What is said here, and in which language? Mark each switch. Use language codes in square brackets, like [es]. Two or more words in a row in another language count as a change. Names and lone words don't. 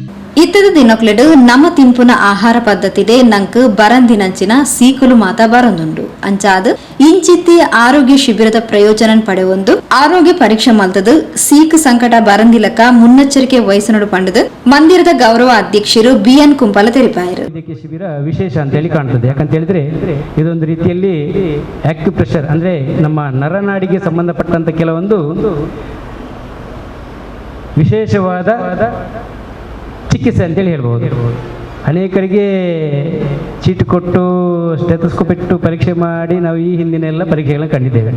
[tcy] ಇತ್ತದ ದಿನಕ್ಲೆಡು ನಮ್ಮ ತಿಂಪುನ ಆಹಾರ ಪದ್ಧತಿಡೆ ನಂಕ್ ಬರಂದಿನಂಚಿನ ಸೀಕುಲು ಮಾತ ಬರಂದುಂಡು ಅಂಚಾದ್ ಇಂಚಿತ್ತಿ ಆರೋಗ್ಯ ಶಿಬಿರದ ಪ್ರಯೋಜನ ಪಡೆಯೊಂದು ಆರೋಗ್ಯ ಪರೀಕ್ಷೆ ಮಲ್ತದು ಸೀಕ್ ಸಂಕಟ ಬರಂದಿಲಕ ಮುನ್ನೆಚ್ಚರಿಕೆ ವಹಿಸನಡು ಪಂಡದು ಮಂದಿರದ ಗೌರವ ಅಧ್ಯಕ್ಷರು BN ಕುಂಪಲ ತೆರಿಪಾಯರು. [kn] ಇದಕ್ಕೆ ಶಿಬಿರ ವಿಶೇಷ ಅಂತ ಹೇಳಿ ಕಾಣ್ತದೆ. ಯಾಕಂತ ಹೇಳಿದ್ರೆ ಇದೊಂದು ರೀತಿಯಲ್ಲಿ ಆಕ್ಯುಪ್ರೆಷರ್ ಅಂದ್ರೆ ನಮ್ಮ ನರನಾಡಿಗೆ ಸಂಬಂಧಪಟ್ಟಂತ ಕೆಲವೊಂದು ವಿಶೇಷವಾದ ಚಿಕಿತ್ಸೆ ಅಂತೇಳಿ ಹೇಳ್ಬೋದು. ಅನೇಕರಿಗೆ ಚೀಟು ಕೊಟ್ಟು ಸ್ಟೆಥೋಸ್ಕೋಪ್ ಇಟ್ಟು ಪರೀಕ್ಷೆ ಮಾಡಿ ನಾವು ಈ ಹಿಂದಿನ ಎಲ್ಲ ಪರೀಕ್ಷೆಗಳನ್ನು ಕಂಡಿದ್ದೇವೆ.